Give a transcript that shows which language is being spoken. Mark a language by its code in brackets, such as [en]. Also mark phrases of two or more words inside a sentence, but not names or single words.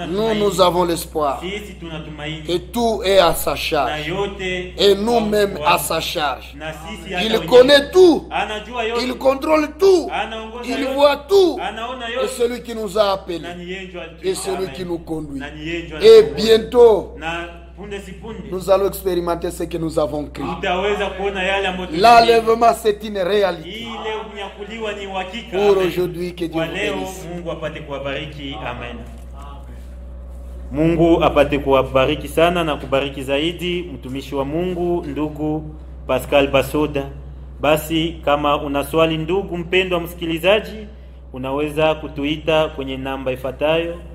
[fr] Nous, [sw] tumaini. [fr] nous avons l'espoir [sw] Sisi tunatumaini [fr] que tout est à sa [sw] na [fr] charge. [sw] yote [fr] Et nous-mêmes [sw] kwa- [fr] à sa charge. [sw] na sisi hata [fr] Il [sw] wengine. [fr] connaît tout. [sw] Anajua yote, [fr] Il contrôle tout. [sw] anaongoza [fr] Il [sw] yote, [fr] voit tout. [sw] anaona [fr] Et [sw] yote. [fr] celui qui nous a appelés. [sw] Na ni yeye ndio alitu- [fr] Et celui [sw] Amen. [fr] qui nous conduit. [sw] Na ni yeye ndio [fr] Et [sw] anatuongoza. [fr] bientôt, [sw] Na punde si punde [fr] nous allons expérimenter ce que nous avons crié. [sw] tutaweza kuona yale ambayo tulilia. [fr] L'enlèvement, c'est une réalité. [sw] Ile unyakuliwa ni uhakika. [fr] Pour [sw] Amen. [fr] aujourd'hui, que Dieu [sw] Kwa [fr] vous [sw] leo [fr] bénisse. [sw] Mungu apate kuwabariki. Amen. Mungu apate kuwabariki sana na kubariki zaidi mtumishi wa Mungu ndugu Pascal Basoda. Basi kama una swali ndugu mpendwa msikilizaji, unaweza kutuita kwenye namba ifuatayo